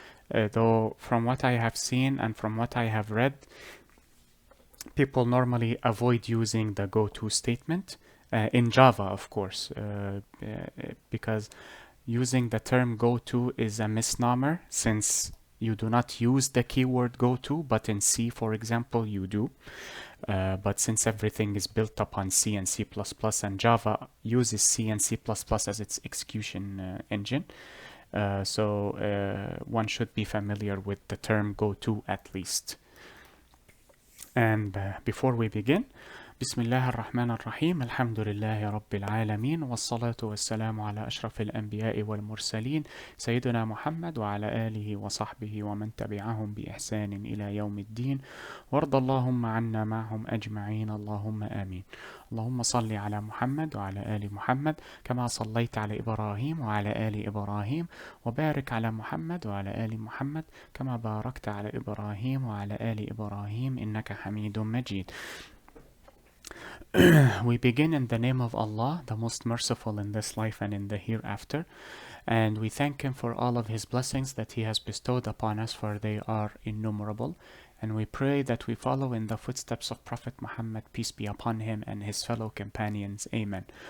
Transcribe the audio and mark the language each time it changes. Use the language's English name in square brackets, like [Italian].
[English] Though from what I have seen and from what I have read, people normally avoid using the goto statement in Java, of course, because using the term goto is a misnomer since you do not use the keyword goto, but in C, for example, you do. But since everything is built upon C and C++ and Java uses C and C++ as its execution engine, so one should be familiar with the term goto at least. And before we begin, [Arabic] بسم الله الرحمن الرحيم الحمد لله رب العالمين والصلاة والسلام على أشرف الأنبياء والمرسلين سيدنا محمد وعلى آله وصحبه ومن تبعهم بإحسان إلى يوم الدين وارض اللهم عنا معهم أجمعين اللهم آمين. اللهم صل على محمد وعلى آل محمد كما صليت على إبراهيم وعلى آل إبراهيم وبارك على محمد وعلى آل محمد كما باركت على إبراهيم وعلى آل إبراهيم إنك حميد مجيد. [English] We begin in the name of Allah, the most merciful in this life and in the hereafter, and we thank Him for all of His blessings that He has bestowed upon us, for they are innumerable, and we pray that we follow in the footsteps of Prophet Muhammad, peace be upon him, and his fellow companions. Amen.